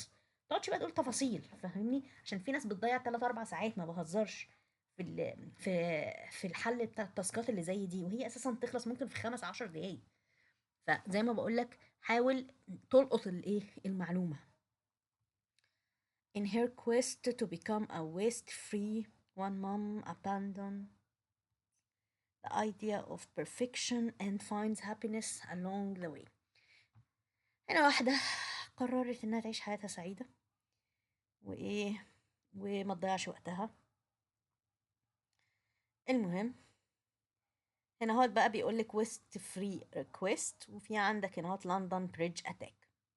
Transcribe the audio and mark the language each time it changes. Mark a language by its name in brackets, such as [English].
[Arabic] ما تقعدش بقى تقول تفاصيل، فاهمني؟ عشان في ناس بتضيع 3 4 ساعات، ما بهزرش، في الحل بتاع التاسكات اللي زي دي، وهي اساسا تخلص ممكن في 5 10 دقايق. فزي ما بقول لك، حاول تلقط الايه المعلومه. [English] In her quest to become a waste-free, one mom abandons the idea of perfection and finds happiness along the way. [Arabic] هنا واحدة قررت إنها تعيش حياتها سعيدة، وإيه، وما تضيعش وقتها. المهم، هنا هوت بقى بيقولك ويست فري ريكويست، وفي عندك هنا هوت لندن بريدج أتاك.